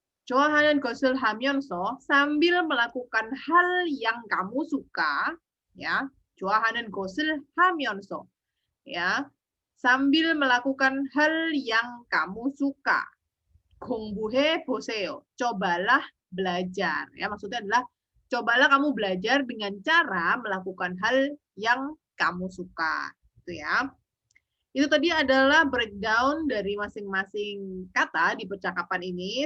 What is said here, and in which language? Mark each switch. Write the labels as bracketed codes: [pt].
[ko] 좋아하는 것을 하면서 [id] sambil melakukan hal yang kamu suka ya. [ko] 좋아하는 것을 하면서 ya. [id] Sambil melakukan hal yang kamu suka. [ko] 공부해 보세요. [id] Cobalah belajar. Ya, maksudnya adalah cobalah kamu belajar dengan cara melakukan hal yang kamu suka. Itu ya. Itu tadi adalah breakdown dari masing-masing kata di percakapan ini.